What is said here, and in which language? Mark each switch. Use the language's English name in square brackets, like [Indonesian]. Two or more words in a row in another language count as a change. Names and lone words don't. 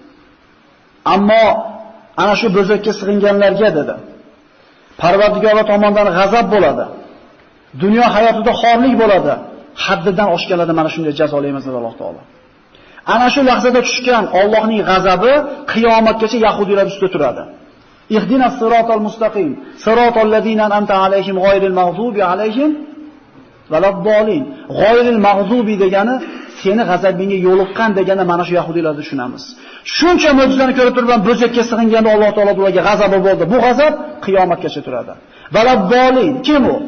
[Uzbek] Ammo ana shu bo'zakka sig'inganlarga dedi: Parvardigor tomonidan g'azab bo'ladi. Dunyo hayotida xorlik bo'ladi. Haddidan oshganlarda mana shunday jazolaymiz dedi Alloh taolo. Ana shu lahzada tushgan Allohning g'azabi qiyomatgacha yahudiylar ustida turadi. [Arabic] اهدنا الصراط المستقيم صراط الذين أنعمت عليهم غير المغضوب عليهم ولا الضالين. غير المغضوب [Uzbek] degani seni g'azabingga yo'liqqan degani mana shu yahudiylarni tushunamiz. Shuncha mo'jizani ko'rib turgan bo'zakka sig'inganda Alloh taolo ularga g'azabi bo'ldi. Bu g'azab qiyomatgacha turadi. Valaddallin kim u?